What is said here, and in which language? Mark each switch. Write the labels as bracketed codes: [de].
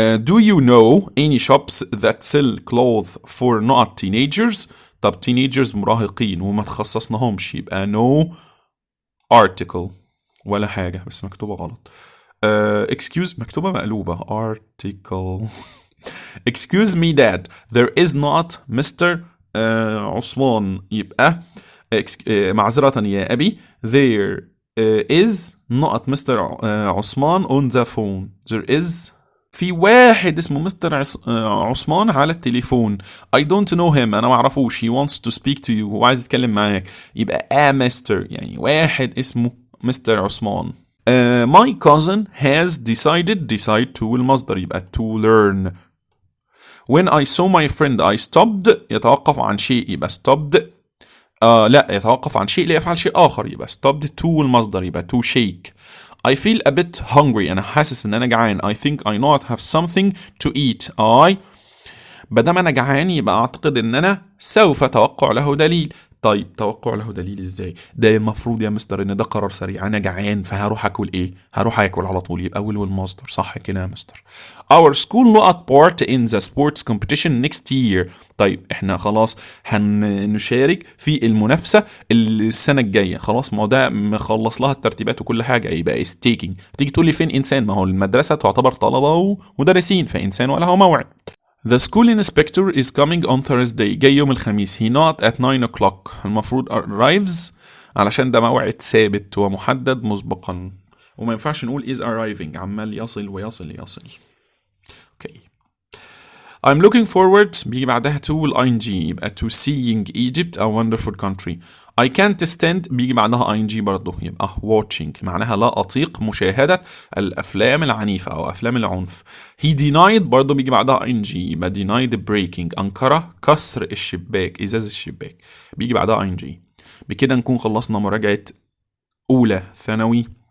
[en] Do you know any shops that sell clothes for not teenagers؟ طب teenagers [ar] مراهقين وما تخصصناهمش يبقى [en] no article [ar] ولا حاجة بس مكتوبة غلط. [en] Excuse [ar] مكتوبة مقلوبة [en] article. Excuse me dad there is not Mr. [ar] عثمان يبقى معذرة يا أبي [en] there is not Mr. عثمان on the phone. There is [ar] في واحد اسمه مستر عثمان على التليفون. [en] I don't know him [ar] أنا معرفوش. [en] He wants to speak to you [ar] هو عايز يتكلم معاك يبقى [en] a Mr. [ar] يعني واحد اسمه مستر عثمان. [en] My cousin has decide to [ar] المصدر يبقى [en] to learn. When I saw my friend I stopped [ar] يتوقف عن شيء يبقى stopped لا يتوقف عن شيء ليفعل شيء آخر يبقى stopped to المصدر يبقى to shake. [en] I feel a bit hungry [ar] أنا حاسس إن أنا جعان. [en] I think I not have something to eat. [ar] بدل أنا جعان يبقى أعتقد إن أنا سوف توقع له دليل. طيب توقع له دليل ازاي؟ ده المفروض يا مستر ان ده قرار سريع انا جعان فهروح اكل ايه؟ هروح اكل على طول يبقى اول والمصدر صح كده يا مستر. [en] Our school not part in the sports competition next year. [ar] طيب احنا خلاص هنشارك في المنافسة السنة الجاية خلاص ما هو ده مخلص لها الترتيبات وكل حاجة يبقى [en] is taking. [ar] تيجي تقول لي فين انسان؟ ما هو المدرسة تعتبر طلبة ومدرسين فانسان وله موعد. [en] The school inspector is coming on Thursday. [ar] جاي يوم الخميس. [en] He not at 9 o'clock. [ar] المفروض arrives علشان ده موعد ثابت ومحدد مسبقا وما ينفعش نقول [en] is arriving [ar] عمال يصل ويصل. [en] Okay. I'm looking forward [ar] بيجي بعدها [en] to ing يبقى to seeing Egypt a wonderful country. I can't stand [ar] بيجي بعدها ing برضه يبقى watching معناها لا أطيق مشاهدة الأفلام العنيفة أو أفلام العنف. [en] He denied [ar] برضه بيجي بعدها ing يبقى [en] denied breaking [ar] أنكر كسر الشباك إزاز الشباك بيجي بعدها ing. بكده نكون خلصنا مراجعة اولى ثانوي.